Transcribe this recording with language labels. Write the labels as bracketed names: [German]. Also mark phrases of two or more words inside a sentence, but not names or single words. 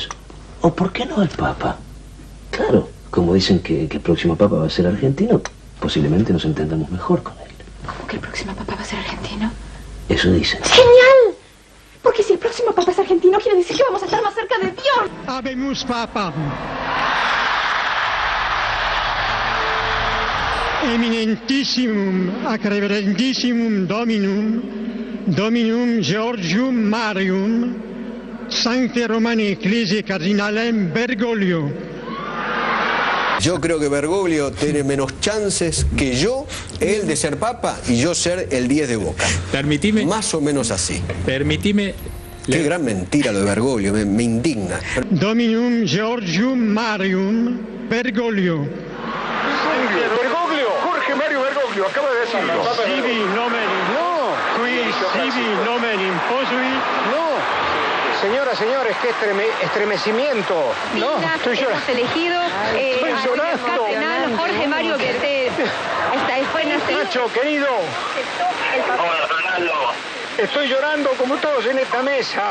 [Spanish] ¿O por qué no el Papa? Claro, como dicen que el próximo Papa va a ser argentino, posiblemente nos entendamos mejor con él. ¿Cómo que el próximo Papa va a ser argentino? Eso dicen. ¡Genial! Porque si el próximo Papa es argentino, quiere decir que vamos a estar más cerca de Dios. [Latin] Habemus Papa. Eminentissimum ac reverendissimum Dominum Georgium Marium, Sancte Romani Ecclesiae Cardinalem Bergoglio. [Spanish] Yo creo que Bergoglio tiene menos chances que yo, él de ser papa y yo ser el 10 de Boca. Permitime. Más o menos así. Permitime Qué gran mentira lo de Bergoglio, me indigna. [Latin] Dominum Georgium Marium Bergoglio. [Spanish] Bergoglio, Jorge Mario Bergoglio, acaba de decirlo. [Latin] Sibi nomen. [Spanish] No. [Latin] Qui sibi nomen imposui. [Spanish] No. Señores, qué estremecimiento. No, estoy llorando. Hemos elegido al cardenal Jorge Mario Bergoglio. Nacho, querido. Hola, Fernando. Estoy llorando como todos en esta mesa.